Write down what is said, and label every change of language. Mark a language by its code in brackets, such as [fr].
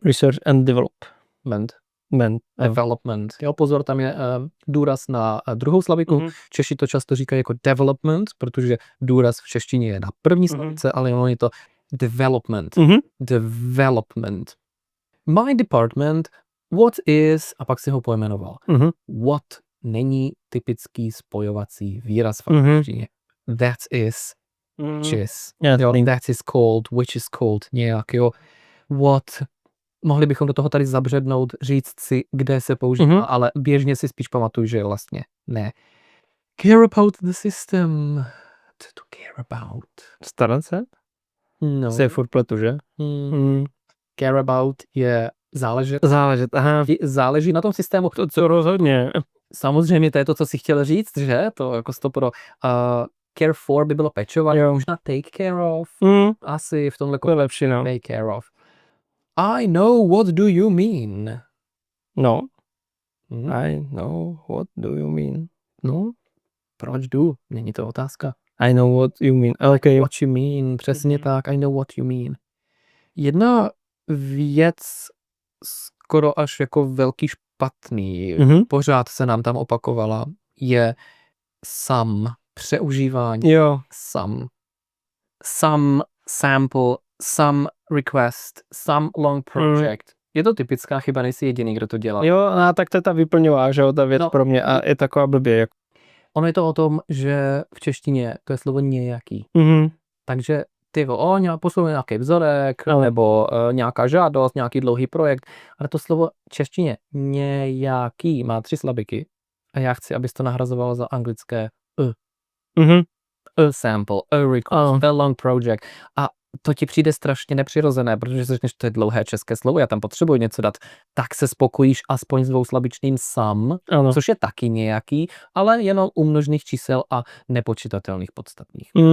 [en] Research and Development. Development. [cs] Jo, pozor, tam je důraz na druhou slabiku. Češi to často říkají jako development, protože důraz v češtině je na první slabice, ale ono je to development. [en] Development. My department, what is, [cs] a pak si ho pojmenoval. What není typický spojovací výraz v angličtině. [en] That is, which is. That is called, which is called, [cs] nějak, jo. What, mohli bychom do toho tady zabřednout, říct si, kde se používá, ale běžně si spíš pamatuju, že vlastně ne. [en] Care about the system. [cs] Co to care about? Starat se? No. Se furt pletu, že? Care about je záležet. Aha. Záleží na tom systému. To co rozhodně. Samozřejmě to je to, co si chtěl říct, že? To jako stopro. Care for by bylo pečovat, možná [en] take care of. [cs] Asi v tomhle je lepší, no. [en] Take care of. I know what do you mean. No. I know what do you mean. [cs] No. Proč do? Není to otázka. [en] I know what you mean. Okay. What you mean. [cs] Přesně tak. [en] I know what you mean. [cs] Jedna věc skoro až jako velký špatný, pořád se nám tam opakovala, je přeužívání. Jo. [en] Some sample, some request, some long project. [cs] Je to typická chyba, nejsi jediný, kdo to dělá. Jo, a tak to je ta vyplňová, že jo, ta věc pro mě a je taková blbě. Jako. Ono je to o tom, že v češtině to je slovo nějaký. Takže ty poslouchej nějaký vzorek, nebo nějaká žádost, nějaký dlouhý projekt, ale to slovo češtině nějaký má 3 slabiky a já chci, abys to nahrazovalo za anglické [en] a sample, a request, a long project [cs] a to ti přijde strašně nepřirozené, protože si řekneš, to je dlouhé české slovo, já tam potřebuji něco dát, tak se spokojíš aspoň s dvouslabičným some, což je taky nějaký, ale jenom u množných čísel a nepočitatelných podstatných.